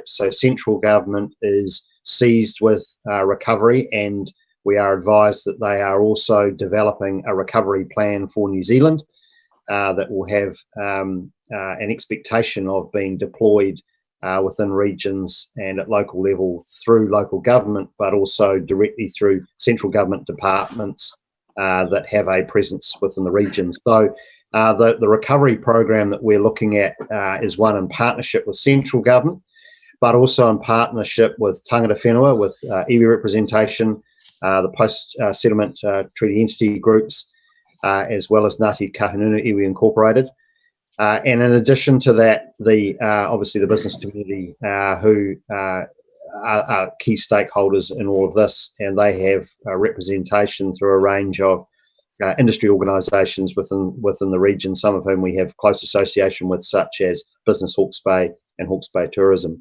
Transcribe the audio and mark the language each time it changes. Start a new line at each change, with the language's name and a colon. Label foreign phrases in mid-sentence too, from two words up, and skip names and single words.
English: So central government is seized with recovery, and we are advised that they are also developing a recovery plan for New Zealand that will have an expectation of being deployed within regions and at local level through local government, but also directly through central government departments that have a presence within the region. So the recovery program that we're looking at is one in partnership with central government, but also in partnership with
Māori: tangata whenua,
English: with iwi representation, the post-settlement treaty entity groups, as well as Ngāti Kahungunu Iwi Incorporated. And in addition to that, obviously the business community who are key stakeholders in all of this, and they have representation through a range of industry organisations within the region, some of whom we have close association with, such as Business Hawke's Bay and Hawke's Bay Tourism.